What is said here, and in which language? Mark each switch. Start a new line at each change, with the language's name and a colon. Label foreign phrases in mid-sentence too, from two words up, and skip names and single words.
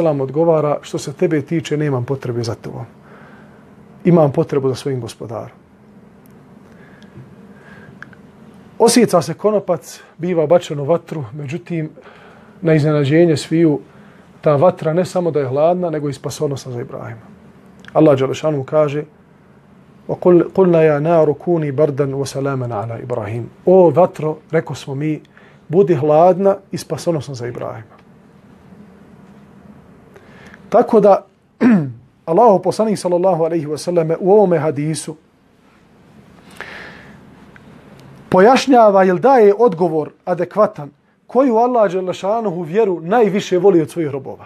Bosnian: odgovara, što se tebe tiče, nemam potrebe za tobom. Imam potrebu za svojim gospodarom. Osjeca se konopac, biva bačen u vatru, međutim, na iznenađenje sviju, ta vatra ne samo da je hladna, nego i spasonosna za Ibrahima. Allah dželešanu kaže,
Arabic: وَقُلْنَا يَا نَارُ كُونِي بَرْدًا وَسَلَامًا عَلَى إِبْرَاهِيمَ.
Bosnian: O vatro, reko smo mi, budi hladna i spasonosna za Ibrahima. Tako da, Allahu poslanik
Arabic: صلى الله عليه وسلم
Bosnian: u ovome hadisu pojašnjava ili daje odgovor adekvatan koju Allah dželešanuhu vjeru najviše voli od svojih robova.